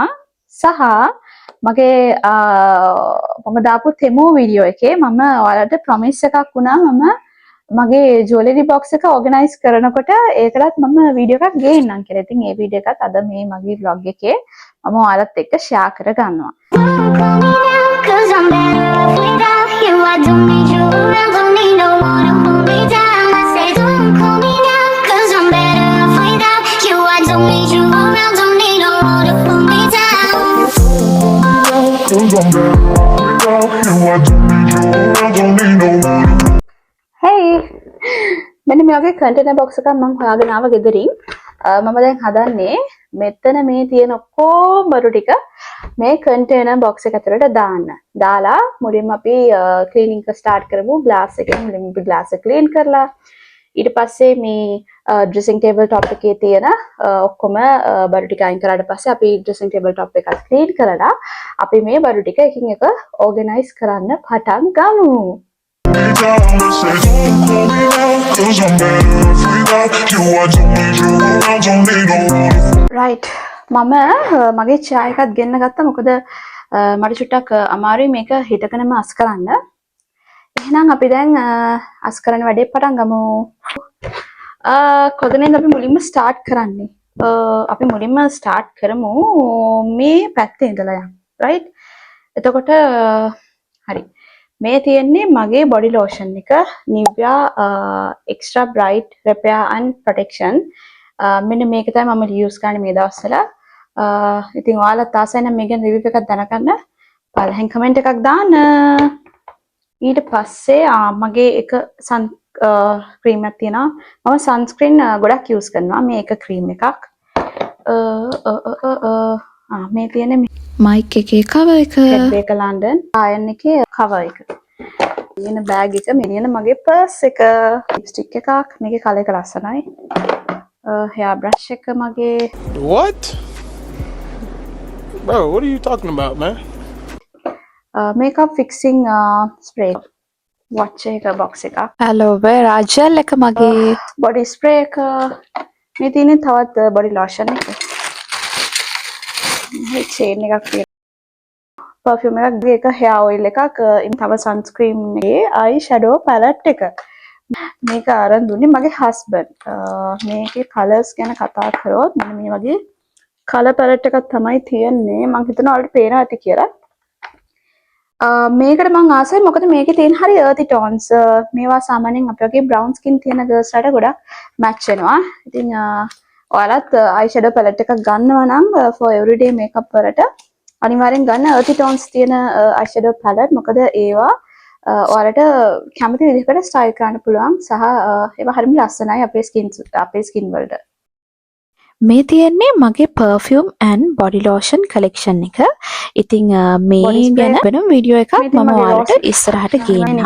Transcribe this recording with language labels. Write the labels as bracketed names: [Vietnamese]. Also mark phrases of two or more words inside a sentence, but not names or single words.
[Sinhala] සහ මගේ මම දාපු [English] demo video [Sinhala] එකේ මම ඔයාලට promise එකක් වුණා මම මගේ [English] jewelry box [Sinhala] එක organize කරනකොට ඒකටත් මම video එකක් ගේන්නම් කියලා. ඉතින් ඒ video එකත් අද මේ මගේ vlog එකේ මම ඔයාලත් එක්ක share කර ගන්නවා. [English] Cause I'm better off without you. I don't need you around, don't need no one to hold me down. I say don't call me now, cause I'm better off without you. I don't need you around, don't need no one to hold me down. Cause I'm better off without you. I don't need you around, don't need no one. [Sinhala] Hey! මෙන්න මේ වගේ [English] container box [Sinhala] එකක් මම හොයාගෙන ආව ගෙදරින්. මම දැන් හදන්නේ මෙතන මේ තියෙන ඔක්කොම බඩු ටික මේ [English] container box [Sinhala] එක ඇතුළට දාන්න. දාලා මුලින්ම අපි cleaning එක start කරමු. glass එකෙන් මුලින්ම අපි glass එක clean කරලා ඊට පස්සේ මේ [English] dressing table top [Sinhala] එකේ තියෙන ඔක්කොම බඩු ටික අයින් කරාට පස්සේ අපි [English] dressing table top [Sinhala] එක clean කරලා අපි මේ බඩු ටික එකින් එක organize කරන්න පටන් ගමු. right මම මගේ chai එකත් ගෙන්න ගත්තා මොකද මට චුට්ටක් අමාරුයි මේක හිටගෙනම අස් කරන්න. එහෙනම් අපි දැන් අස් කරන වැඩේ පටන් ගමු. කොතනින්ද අපි මුලින්ම start කරන්නේ? අපි මුලින්ම start කරමු මේ පැත්තේ ඉඳලා යන්න. right එතකොට හරි මේ තියෙන්නේ මගේ [English] body lotion [Sinhala] එක Nivea extra bright repair and protection. මෙන්න මේක තමයි මම use කරන්නේ මේ දවස්වල. ඉතින් ඔයාලත් ආසයි නම් මේකෙන් review එකක් දැනගන්න පළවෙනි comment එකක් දාන්න. ඊට පස්සේ මගේ එක [English] sun cream [Sinhala] එකක් තියෙනවා. මම sunscreen ගොඩක් use කරනවා. මේ එක cream එකක්. මේ තියෙන්නේ mic එකේ cover එක. Rebecca London iron එකේ cover එක. ඊන bag එක මෙන්න මගේ purse එක. lipstick එකක්. මේකේ color එක ලස්සනයි. [English] hair brush [Sinhala] එක මගේ. [English] What? Bro, what are you talking about, man? Makeup fixing spray. [Sinhala] Watch එක box එක. [English] aloe vera gel [Sinhala] එක මගේ. [English] body spray [Sinhala] එක. මේ තියෙන්නේ තවත් [English] body lotion [Sinhala] එක. මේ chain එකක් තියෙනවා. perfume එකක් [English] hair oil [Sinhala] එකක් තව sunscreen එකේ [English] eye shadow palette [Sinhala] එක. මේක අරන් දුන්නේ මගේ husband. මේකේ colors ගැන කතා කරොත් මෙන්න මේ වගේ [English] color palette [Sinhala] එකක් තමයි තියෙන්නේ. මම හිතනවා ඔයාලට පේනවා ඇති කියලා. මේකට මම ආසයි මොකද මේකේ තියෙන හරි [English] earthy tones. [Sinhala] මේවා සාමාන්‍යයෙන් අපි වගේ [English] brown skin [Sinhala] තියෙන girls ලට ගොඩක් match වෙනවා. ඉතින් ඔයාලත් [English] eye shadow palette [Sinhala] එකක් ගන්නවා නම් [English] for everyday makeup [Sinhala] වලට අනිවාර්යෙන් ගන්න [English] earthy tones [Sinhala] තියෙන [English] eye shadow palette. [Sinhala] මොකද ඒවා ඔයාලට කැමති විදිහකට ස්ටයිල් කරන්න පුළුවන් සහ ඒවා හරිම ලස්සනයි අපේ skin වලට. මේ තියෙන්නේ මගේ [English] perfume and body lotion collection [Sinhala] එක. ඉතින් මේ ගැන වෙනම වීඩියෝ එකක් මම ඔයාලට ඉස්සරහට ගේන්නම්.